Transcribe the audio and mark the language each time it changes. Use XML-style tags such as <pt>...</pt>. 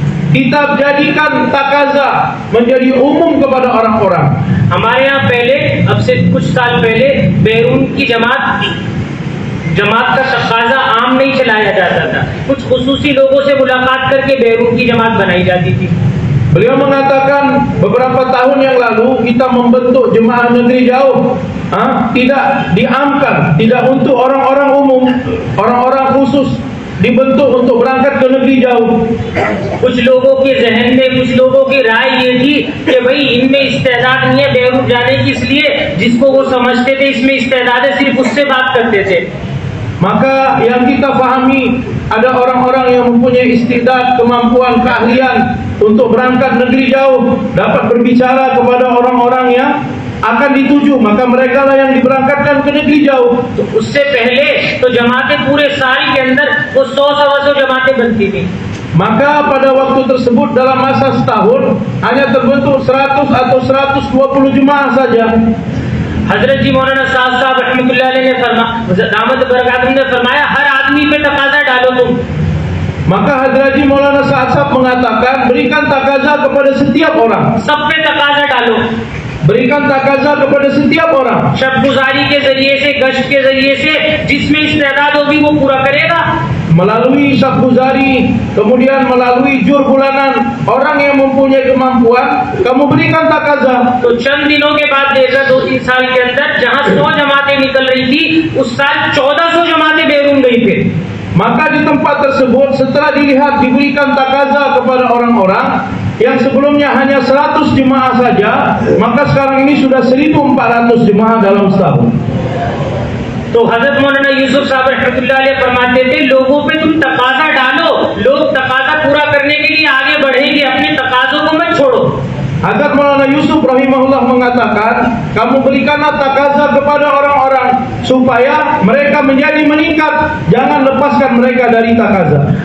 <id>Kita jadikan takaza menjadi umum kepada orang-orang.</id> <hi>हमारे यहाँ पहले, अब से कुछ साल पहले, बैरून की जमात का तकाजा आम नहीं चलाया जाता था। कुछ खुसूसी लोगों से मुलाकात करके बैरून की जमात बनाई जाती थी।</hi> <id>Beliau mengatakan beberapa tahun yang lalu kita membentuk jemaah negeri jauh, tidak diamkan, tidak untuk orang-orang umum, orang-orang khusus, dibentuk untuk berangkat ke negeri jauh.</id> <hi>कुछ लोगों के जहन में, कुछ लोगों की राय ये थी कि भाई इनमें इस्तेदाद नहीं है बैरून जाने की, इसलिए जिसको वो समझते थे इसमें इस्तेदाद है सिर्फ उससे बात करते थे।</hi> <id>Maka yang kita fahami, ada orang-orang yang mempunyai istidad, kemampuan, keahlian untuk berangkat negeri jauh, dapat berbicara kepada orang-orang yang akan dituju, maka mereka lah yang diberangkatkan ke negeri jauh.</id> <hi>तो उससे पहले तो जमातें पूरे साल के अंदर वो 100-125 जमातें बनती थी।</hi> <id>Maka pada waktu tersebut dalam masa setahun hanya terbentuk 100 atau 120 jemaah saja.</id> <hi>हजरत जी मौलाना साहब रहमतुल्लाह अलैह ने फरमाया हर आदमी पे तकाजा डालो तुम।</hi> <id>Maka Hadraji Maulana Sa'ad mengatakan, berikan takaza kepada setiap orang.</id> <hi>सब पे तकाजा डालो।</hi> <id>Berikan takaza kepada setiap orang.</id> <hi>शब गुजारी के जरिए से, गश्त के जरिए से जिसमें इस्तेदाद होगी वो पूरा करेगा।</hi> <id>Melalui sabguzari, kemudian melalui jur bulanan, orang yang mempunyai kemampuan, kamu berikan takaza.</id> <hi>तो चंद दिनों के बाद देखा 2-3 साल के अंदर जहाँ 100 जमातें निकल रही थी, उस साल 1400 जमातें बैरून गई थे।</hi> <id>Maka di tempat tersebut setelah dilihat diberikan takaza kepada orang-orang yang sebelumnya hanya 100 jemaah saja, maka sekarang ini sudah 1400 jemaah dalam setahun.</id> <hi>तो हजरत मौलाना यूसुफ साहब रहमतुल्लाह अलैह फरमाते थे, लोगों पे तुम तकाजा डालो, लोग तकाजा पूरा करने के लिए आगे बढ़ेंगे, अपने तकाजों को मत छोड़ो।</hi> <id>Hazrat Maulana Yusuf rahimahullah mengatakan, kamu berikanlah takaza kepada orang-orang supaya mereka menjadi meningkat, jangan lepaskan mereka dari takaza.</id>